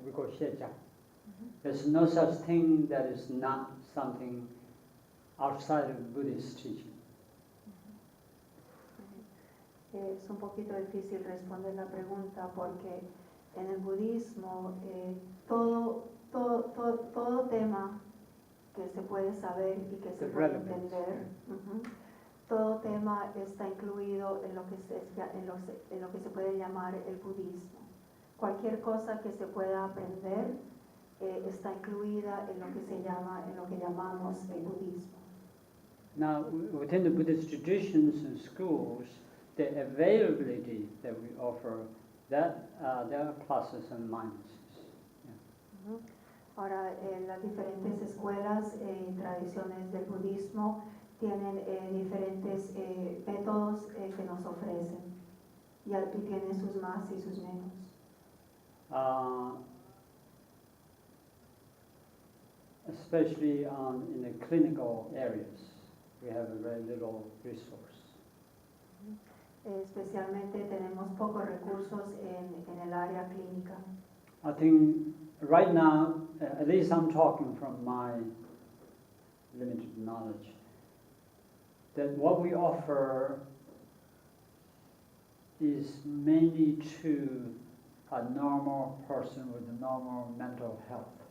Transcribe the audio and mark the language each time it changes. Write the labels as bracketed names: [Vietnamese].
[English] We call Xie There's no such thing that is not something outside of Buddhist teaching. [Spanish] Es un poquito difícil responder la pregunta porque en el budismo todo tema que se puede saber y que se puede entender, todo tema está incluido en lo que se puede llamar el budismo. Cualquier cosa que se pueda aprender está incluida en lo que llamamos el budismo. [English] Now, within the Buddhist traditions and schools, the availability that we offer, that there are pluses and minuses. Yeah. [Spanish] Ahora, las diferentes escuelas y tradiciones del budismo tienen diferentes métodos que nos ofrecen y tienen sus más y sus menos. [English] Especially in the clinical areas, we have a very little resource. [Spanish] Especialmente tenemos pocos recursos en el área clínica. [English] I think right now, at least I'm talking from my limited knowledge, that what we offer is mainly to a normal person with a normal mental health.